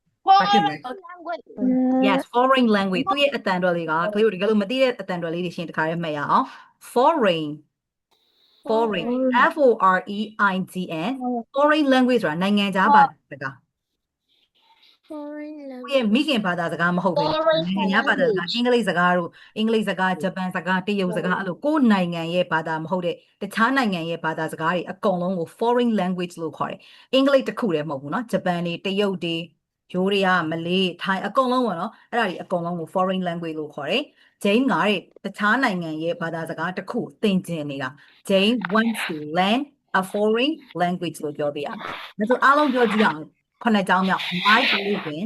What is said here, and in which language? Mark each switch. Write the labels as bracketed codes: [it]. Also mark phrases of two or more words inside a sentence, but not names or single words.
[en] foreign [tl] Bakit? [en] language Yes, foreign language. [my] သူရဲ့အတန်တော်လေးကကလေးတို့ဒီကလို့မသိတဲ့အတန်တော်လေးတွေရှင်တခါရဲမှတ်ရအောင် [en] foreign F O R E I G N foreign language [my] ဆိုတာနိုင်ငံခြားဘာသာစကား [en] Foreign [my] ကိုယ့်ရဲ့ [en] language. [my] မိခင်ဘာသာစကားမဟုတ်ဘဲနိုင်ငံခြားဘာသာစကားအင်္ဂလိပ်စကားတို့အင်္ဂလိပ်စကားဂျပန်စကားတရုတ်စကားအဲ့လိုကိုယ့်နိုင်ငံရဲ့ဘာသာမဟုတ်တဲ့တခြားနိုင်ငံရဲ့ဘာသာစကားတွေအကုန်လုံးကို [en] foreign language [my] လို့ခေါ်တယ်အင်္ဂလိပ်တစ်ခုတည်းမဟုတ်ဘူးเนาะဂျပန်တွေတရုတ်တွေယိုးတွေကမလေးထိုင်းအကုန်လုံးပေါ့နော်အဲ့ဒါတွေအကုန်လုံးကို [en] foreign language [my] လို့ခေါ်တယ်ဂျိမ်းကတဲ့တခြားနိုင်ငံရဲ့ဘာသာစကားတစ်ခုသင်ကျင်နေတာဂျိမ်း [en] wants to learn a foreign language [my] လို့ပြောပြရမယ်ဒါဆိုအားလုံးပြောကြည့်အောင်ခုနှစ်ကြောင်းမြောက် [en] I live in